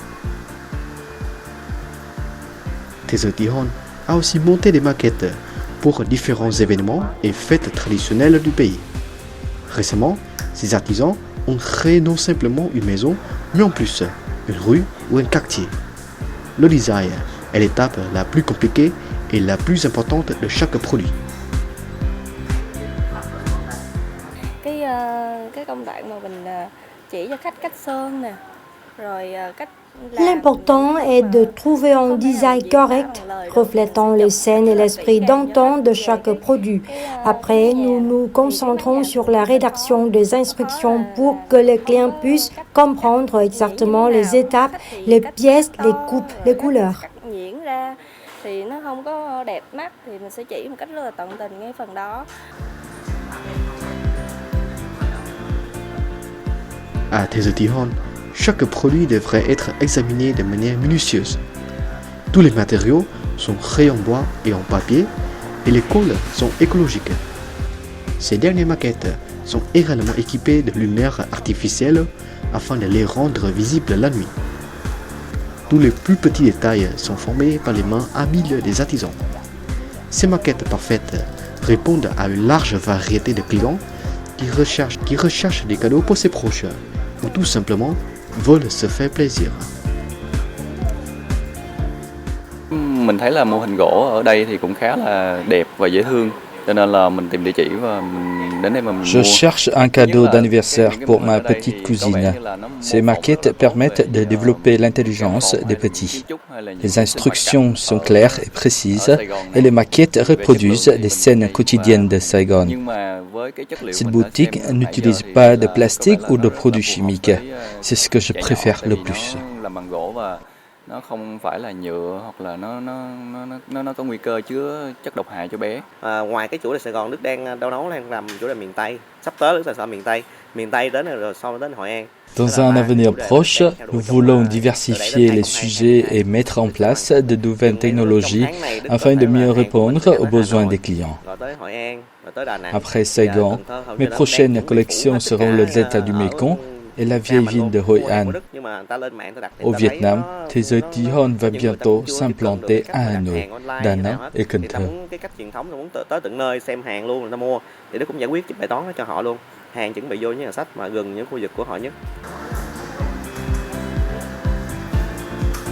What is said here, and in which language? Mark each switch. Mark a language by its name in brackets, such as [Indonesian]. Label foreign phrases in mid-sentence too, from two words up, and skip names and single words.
[French] Thế Giới Tí Hon a aussi monté des maquettes pour différents événements et fêtes traditionnelles du pays. Récemment, ces artisans ont créé non simplement une maison, mais en plus une rue ou un quartier. Le design est l'étape la plus compliquée et la plus importante de chaque produit. [Vietnamese] Cái công đoạn mà mình chỉ cho khách cách sơn nè, rồi cách. [French] L'important est de trouver un design correct, reflétant les scènes et l'esprit d'antan de chaque produit. Après, nous nous concentrons sur la rédaction des instructions pour que les clients puissent comprendre exactement les étapes, les pièces, les coupes, les couleurs. [Vietnamese] Thì nó không có đẹp mắt thì mình sẽ chỉ một cách rất là tận tình ngay phần đó. [French] À Thế Giới Tí Hon, chaque produit devrait être examiné de manière minutieuse. Tous les matériaux sont créés en bois et en papier et les colles sont écologiques. Ces dernières maquettes sont également équipées de lumières artificielles afin de les rendre visibles la nuit. Tous les plus petits détails sont formés par les mains habiles des artisans. Ces maquettes parfaites répondent à une large variété de clients qui recherchent des cadeaux pour ses proches ou tout simplement veulent se faire plaisir. [Vietnamese] Mình thấy là mô hình gỗ ở đây thì cũng khá là đẹp và dễ thương, cho nên là mình tìm địa chỉ và mình đến đây mà mình [French] Je cherche un cadeau d'anniversaire pour ma petite cousine. Ces maquettes permettent de développer l'intelligence des petits. Les instructions sont claires et précises et les maquettes reproduisent des scènes quotidiennes de Saigon. Cette boutique n'utilise pas de plastique ou de produits chimiques. C'est ce que je préfère le plus. [Vietnamese] Nó không phải là nhựa hoặc là nó có nguy cơ chứa chất độc hại cho bé. Ngoài cái chủ đề Sài Gòn, Đức đang làm chủ đề miền Tây. Sắp tới Đức sẽ miền Tây đến rồi sau đến Hội An. [French] Dans un avenir proche, nous voulons diversifier les sujets et mettre en place de nouvelles technologies afin de mieux répondre aux besoins des clients. Après Saigon, mes prochaines collections seront le delta du Mekong et la vieille ville de Hội An. Au Vietnam, Thế Giới Tí Hon va bientôt s'implanter à Hanoi, Da Nang et Cần Thơ. [Vietnamese] Cái cách truyền thống là muốn tới tận nơi xem hàng luôn, người ta mua thì nó cũng giải quyết bài toán đó cho họ luôn. Hàng chuẩn bị vô những nhà sách mà gần những khu vực của họ nhất.